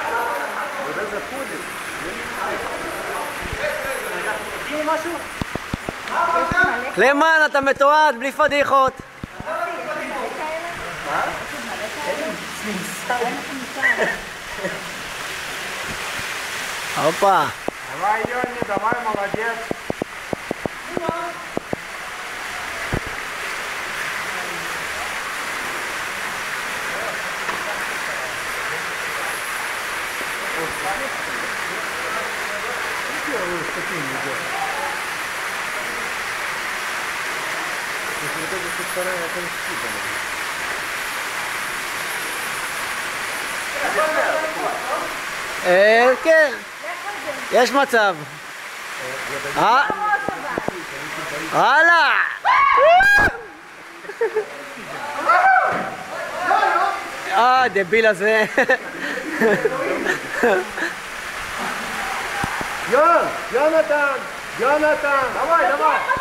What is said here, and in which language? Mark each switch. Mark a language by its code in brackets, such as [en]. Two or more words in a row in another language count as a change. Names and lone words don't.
[he] קלמן, אתה מתועד, בלי פדיחות. הופה. [ru] Давай, Йони, давай, молодец. Первую ступень идет. Если вот эта тут вторая, это [he] כן, יש מצב. הלאה. דביל הזה. [ru] Йонатан! Йонатан! Давай, давай!